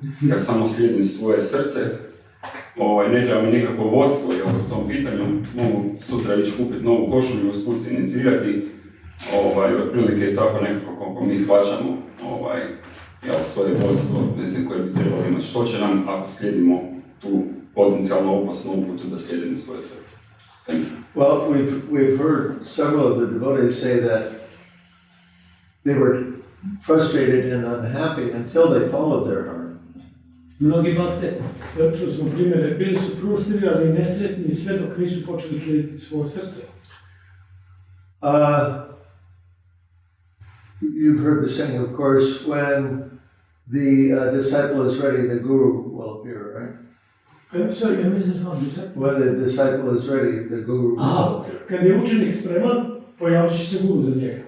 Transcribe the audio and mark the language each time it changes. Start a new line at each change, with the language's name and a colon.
Croatian: Ja samo slijedim svoje srce, ne treba mi nikakvo vodstvo u tom pitanju, mogu sutra ići kupiti novu košulju, usput se inicirati, otprilike je tako nekako kako mi shvaćamo svoje vodstvo, ne znam koje bi trebalo imati, što će nam ako slijedimo tu potencijalno opasnu uputu da slijedimo svoje srce.
English: Well, we've heard several of the devotees say that they were frustrated and unhappy until they followed their heart.
Croatian: Mnogi bakte, čuli smo primjere, bili su frustrirani i nesretni sve dok nisu počeli slijediti svoje srce.
English: You've heard the saying, of course, when the disciple is ready, the guru will appear, right? Sorry, I missed that one. When the disciple is ready, the guru will appear.
Croatian: Kad je učenik spreman, pojavit će se guru za njega.